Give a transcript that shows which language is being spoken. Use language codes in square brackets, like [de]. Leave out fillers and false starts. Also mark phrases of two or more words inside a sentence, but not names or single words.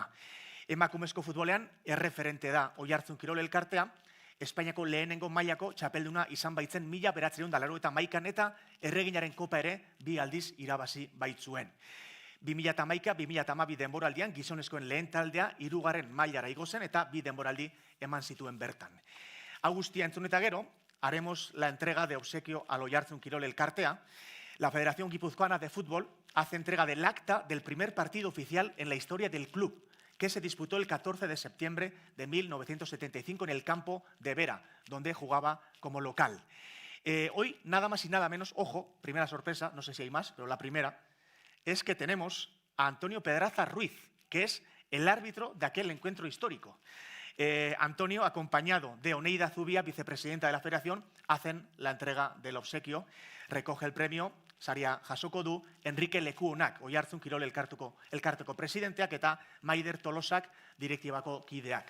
[eu] Emakumezko futbolean erreferente da Oiartzun Kirol Elkartea, Espainiako lehenengo mailako txapelduna izan baitzen 1981an eta Erreginaren Kopa ere 2 aldiz irabazi baitzuen. 2011-2012 denboraldian gizonezkoen lehen taldea 3. mailara igo zen eta 2 denboraldi eman zituen bertan. Hau guztia entzun eta gero, [es] haremos la entrega de obsequio al Oiartzun Kirol Elkartea. La Federación Guipuzcoana de Fútbol hace entrega del acta del primer partido oficial en la historia del club, que se disputó el 14 de septiembre de 1975 en el campo de Vera, donde jugaba como local. Hoy, nada más y nada menos, ojo, primera sorpresa, no sé si hay más, pero la primera, es que tenemos a Antonio Pedraza Ruiz, que es el árbitro de aquel encuentro histórico. Antonio, acompañado de Oneida Zubia, vicepresidenta de la Federación, hacen la entrega del obsequio. Recoge el premio [eu] saria jasoko du Enrique Lekuonak, Oiartzun Kirol Elkarteko presidenteak eta Maider Tolosak direktibako kideak.